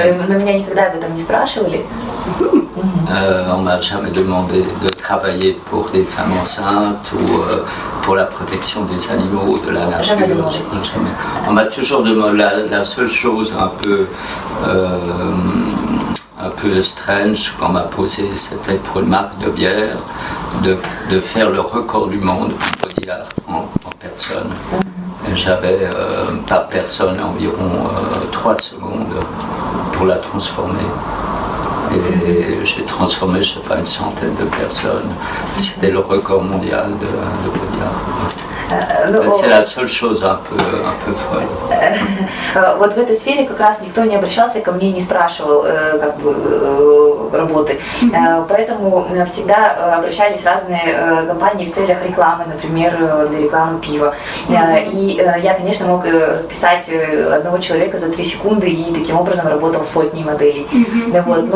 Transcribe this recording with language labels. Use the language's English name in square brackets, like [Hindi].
[Russian] Но меня никогда об этом не спрашивали. [French] On m'a jamais demandé de travailler pour des femmes enceintes ou pour la protection des animaux, de la nature. Jamais demandé. Jamais. On m'a toujours demandé la seule chose un peu [English] strange [French] qu'on m'a posé, c'était pour une marque de bière de faire le record du monde en body art en personne. Et j'avais par personne environ 3 secondes pour la transformer. Et j'ai transformé, je ne sais pas, une centaine de personnes. C'était le record mondial de body art. C'est la seule chose un peu folle. [Russian] Вот в этой сфере как раз никто не обращался ко мне, не спрашивал как бы работы. Поэтому всегда обращались разные компании в целях рекламы, например, для рекламы пива. И я, конечно, мог расписать одного человека за 3 секунды и таким образом работал сотней моделей. Вот.